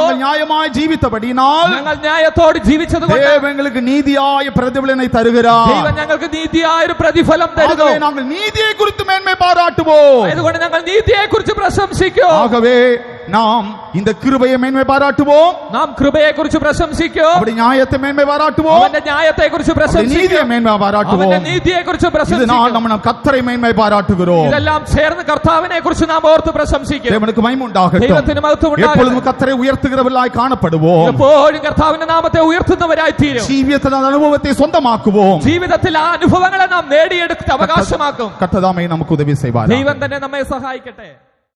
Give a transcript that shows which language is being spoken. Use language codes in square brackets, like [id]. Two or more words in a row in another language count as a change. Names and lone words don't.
[ta] நாங்கள் நியாயமாய் ஜீவித்தபடியினால் [ml] ഞങ്ങൾ ന്യായത്തോട് ജീവിച്ചതുകൊണ്ട് [ta] தேவன் எங்களுக்கு நீதியாய பிரதிபலனை தருகிறார். [ml] ദൈവം ഞങ്ങൾക്ക് നീതിയായ ഒരു പ്രതിഫലം തരുന്നു. [ta] ஆகவே நாங்கள் நீதியை குறித்து மேன்மை பாராட்டுவோம். [ml] അതുകൊണ്ട് ഞങ്ങൾ നീതിയെ കുറിച്ച് പ്രശംസിക്കും. [ta] ஆகவே நாம் இந்த கிருபையை மேன்மை பாராட்டுவோம். [ml] നാം കൃപയെ കുറിച്ച് പ്രശംസിക്കും. [ta] அப்படி நியாயத்தை மேன்மை பாராட்டுவோம். [ml] അവന്റെ ന്യായത്തെ കുറിച്ച് [ta] அப்படி [ml] പ്രശംസിക്കും. [ta] நீதியை மேன்மை பாராட்டுவோம். [ml] അവന്റെ നീതിയെ കുറിച്ച് [ta] இதனால் [ml] പ്രശംസിക്കും. [ta] நம்ம கர்த்தரை மேன்மை பாராட்டுகிறோம். [ml] ഇതെല്ലാം ചേർന്ന് കർത്താവിനെ കുറിച്ച് നാം ഓർത്ത് പ്രശംസിക്കും. [ta] தேவனுக்கு மகிமை உண்டாகட்டும். [ml] ദൈവത്തിന് മഹത്വം ഉണ്ടാകട്ടെ. [ta] எப்பொழுதும் கர்த்தரை உயர்த்துகிறவர்களாய் காணப்படுவோம். [ml] എപ്പോഴും കർത്താവിന്റെ നാമത്തെ ഉയർത്തുന്നവരായി തീരും. [ta] ജീവിതത്തിൽ അനുഭവத்தை சொந்தமாக்குவோம். [ml] ജീവിതത്തിൽ ആ അനുഭവങ്ങളെ നാം നേടിയെടുത്ത് അവകാശമാക്കും. [ta] கர்த்தர் தாமே நமக்கு உதவி செய்வார். [ml] ദൈവം തന്നെ നമ്മെ സഹായിക്കട്ടെ.